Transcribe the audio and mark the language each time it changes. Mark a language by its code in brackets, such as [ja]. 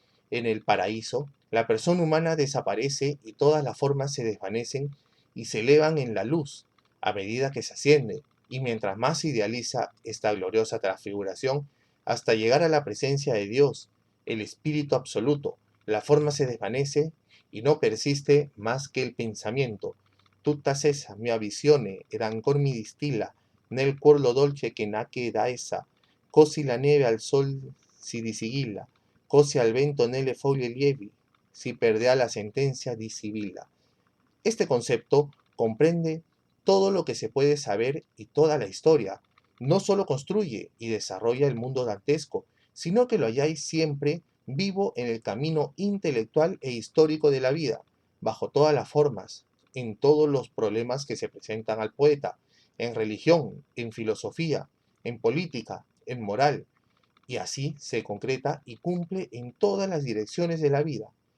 [es] En el paraíso, la persona humana desaparece y todas las formas se desvanecen y se elevan en la luz a medida que se asciende, y mientras más se idealiza esta gloriosa transfiguración, hasta llegar a la presencia de Dios, el Espíritu absoluto, la forma se desvanece y no persiste más que el pensamiento. [it] Tutta cessa mia visione ed ancor mi distilla nel cuor lo dolce che nace da essa, così la neve al sol si disigilla, così al vento nelle foglie lievi, si perdea la sentencia di sibila. [es] Este concepto comprende todo lo que se puede saber y toda la historia. No solo construye y desarrolla el mundo dantesco, sino que lo halláis siempre vivo en el camino intelectual e histórico de la vida, bajo todas las formas, en todos los problemas que se presentan al poeta, en religión, en filosofía, en política, en moral, y así se concreta y cumple en todas las direcciones de la vida.